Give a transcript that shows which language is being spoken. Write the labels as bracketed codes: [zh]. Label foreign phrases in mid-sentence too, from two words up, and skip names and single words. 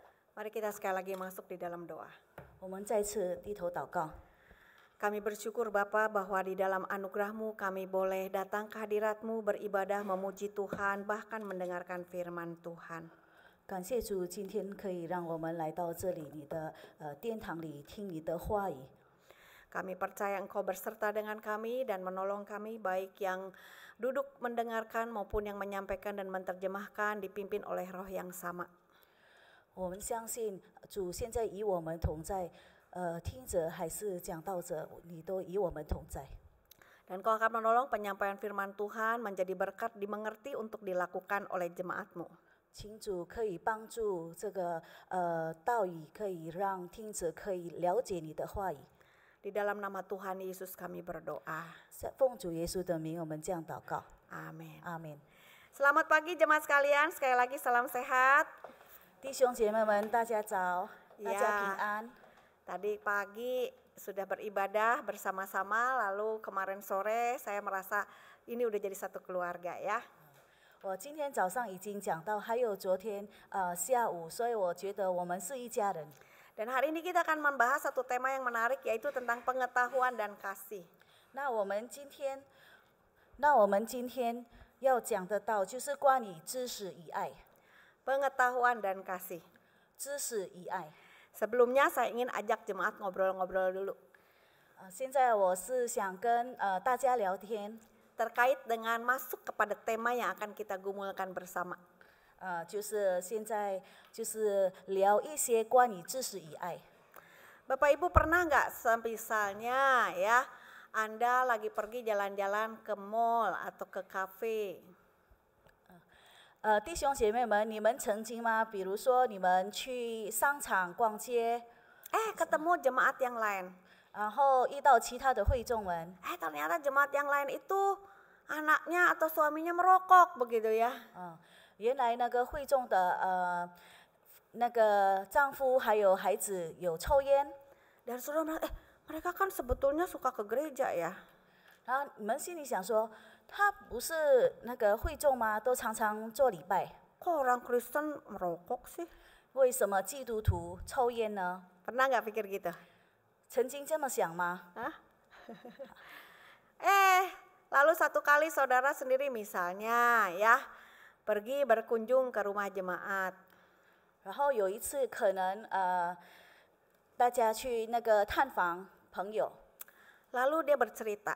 [id] Mari kita sekali lagi masuk di dalam doa. [zh] 我们再次低头祷告。 [id] Kami bersyukur Bapa bahwa di dalam anugerah-Mu kami boleh datang ke hadirat-Mu, beribadah, memuji Tuhan, bahkan mendengarkan firman Tuhan. [zh] 感谢主，今天可以让我们来到这里，你的殿堂里听你的话语。 [id] Kami percaya Engkau berserta dengan kami dan menolong kami, baik yang duduk mendengarkan maupun yang menyampaikan dan menerjemahkan, dipimpin oleh Roh yang sama. [zh] 我们相信主现在与我们同在，听者还是讲道者，你都与我们同在。 [id] Dan Kau akan menolong penyampaian firman Tuhan menjadi berkat dimengerti untuk dilakukan oleh jemaat-Mu. [zh] 请主可以帮助这个道语，可以让听者可以了解你的话语。 [id] Di dalam nama Tuhan Yesus kami berdoa. [zh] 奉主耶稣的名，我们这样祷告。 [id] Amin. [zh] 阿门。 [id] Selamat pagi jemaat sekalian, sekali lagi salam sehat. [zh] 弟兄姐妹们，大家早，大家平安。 [id] Tadi pagi sudah beribadah bersama-sama, lalu kemarin sore saya merasa ini udah jadi satu keluarga ya. [zh] 我今天早上已经讲到，还有昨天下午，所以我觉得我们是一家人。 [id] Dan hari ini kita akan membahas satu tema yang menarik, yaitu tentang pengetahuan dan kasih. [zh] 那我们今天要讲的道就是关于知识与爱。 [id] Pengetahuan dan kasih. [zh] 知识与爱。 [id] Sebelumnya saya ingin ajak jemaat ngobrol-ngobrol dulu. [zh] 现在我是想跟大家聊天， [id] terkait dengan masuk kepada tema yang akan kita gumulkan bersama. [zh] 就是现在就是聊一些关于知识与爱。 [id] Bapak Ibu pernah nggak misalnya ya, Anda lagi pergi jalan-jalan ke mall atau ke kafe. [zh] 弟兄姐妹们，你们曾经吗？比如说你们去商场逛街， [id] ketemu jemaat yang lain. [zh] 然后遇到其他的会众们， [id] ternyata jemaat yang lain itu anaknya atau suaminya merokok begitu ya. [zh] 原来那个会众的那个丈夫还有孩子有抽烟。 [id] Dan saudara merasa, mereka kan sebetulnya suka ke gereja ya. [zh] 然后你们心里想说，他不是那个会众吗？都常常做礼拜， [id] Kok orang Kristen merokok sih? [zh] 为什么基督徒抽烟呢？ [id] Pernah nggak pikir gitu? [zh] 曾经这么想吗？ [id] Lalu satu kali saudara sendiri misalnya ya, pergi berkunjung ke rumah jemaat. [zh] 然后有一次可能大家去那个探访朋友， [id] Lalu dia bercerita,